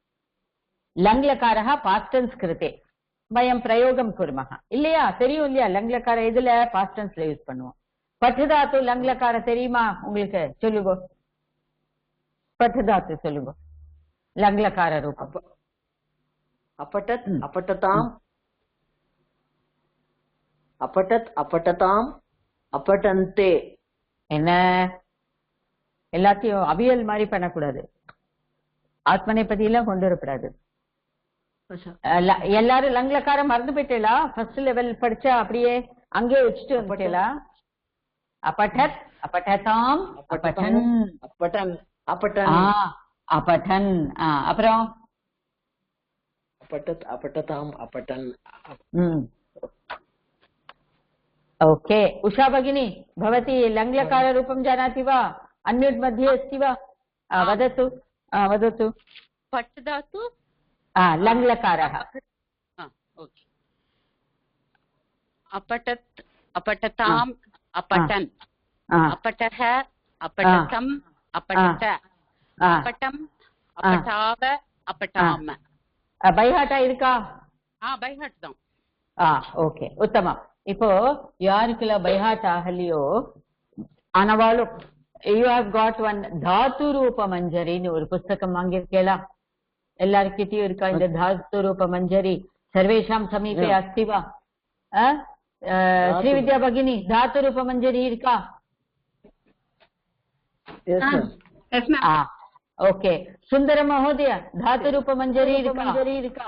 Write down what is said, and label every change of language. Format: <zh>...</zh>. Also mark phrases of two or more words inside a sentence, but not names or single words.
<sa>लङ्लकारः</sa> <en>past tense</en> <sa>कृते वयं प्रयोगं कुर्मः இல்லையா?</sa> <ta>தெரியும் இல்லையா? லங்லகார இதுல</ta> <en>past tense</en> <ta>யூஸ் பண்ணுவோம்.</ta> <sa>पठ्धातु लङ्लकार</sa> <ta>தெரியுமா உங்களுக்கு? சொல்லுங்க, பட்டுதாத்து சொல்லுங்க,</ta> <sa>लङ्लकार रूपम्. अपठत् अपठताम् अपठत् अपठताम् अपठन्ते.</sa> <ta>என்ன எல்லாத்தையும் அவியல் மாதிரி பண்ணக்கூடாது, ஆத்மனை பத்தி எல்லாம் கொண்டு வரக்கூடாது. எல்லாரும் லங்லக்காரம் மறந்து போயிட்டேலா?</ta> <en>first level</en> <ta>படிச்சா அப்படியே அங்கே வச்சுட்டு வந்துட்டேலா?</ta> <sa>अपठत् अपठताम् अपठन् अपठन् अपठन् अपठन्. அப்புறம் अपठत् अपठताम् अपठन् ओके उषा भगिनी भवती लङ्लकाररूपं जानाति वा अन्म्यूट् मध्ये अस्ति वा वदतु वदतु पट् धातु लङ्लकारः अपठत् अपठताम् अपठन् अपठः अपठतम् अपठत अपठम् अपठाव अपठाम</sa> <ta>பைஹாட்டா இருக்கா? பைஹாட் தான். ஓகே உத்தமம். இப்போ யாருக்குல பைஹாட் ஆகலையோ ஆனவாலும்</ta> <en>you have got one</en> <ta>தாத்து ரூப மஞ்சரின்னு ஒரு புஸ்தகம் வாங்கியிருக்கேளா? எல்லாருக்கிட்டையும் இருக்கா இந்த தாத்து ரூப மஞ்சரி?</ta> <sa>सर्वेषां समीपे अस्ति वा?</sa> <ta>ஸ்ரீவித்யா பகினி தாத்து ரூப மஞ்சரி இருக்கா? ஓகே</ta> <sa>सुन्दर महोदय</sa> <ta>தாத்து ரூப மஞ்சரி இருக்கா?</ta>